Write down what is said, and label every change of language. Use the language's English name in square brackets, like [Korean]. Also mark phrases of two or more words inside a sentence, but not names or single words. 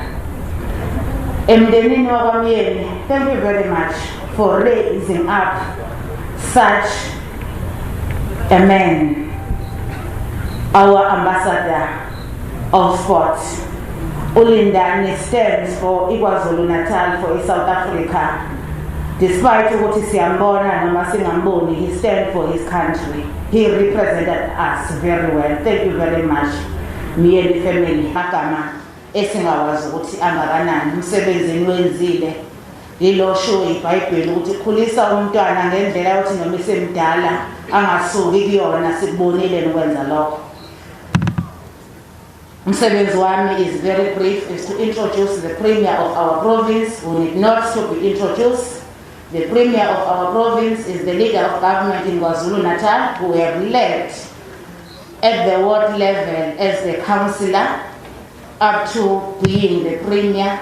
[Zulu] Emdenini wakwamyeni, [English] thank you very much for raising up such a man, our ambassador of sport. Ulindani stands for KwaZulu-Natal, for South Africa. Despite what is [Zulu] siyambona noma singamboni, [English] he stands for his country. He represented us very well. Thank you very much. [Zulu] Myeni family, magama esingawazi ukuthi angakanani umsebenzini wenzile. Yilo show iBhayibheli ukuthi khulisa umntwana ngendlela ukuthi noma esemdala angasuki kuyona, sikubonile nokwenza lokho. Umsebenzi wami [English] is very brief, is to introduce the premier of our province, who need not to be introduced. The premier of our province is the leader of government in KwaZulu-Natal, who have led at the ward level as the councillor up to being the premier.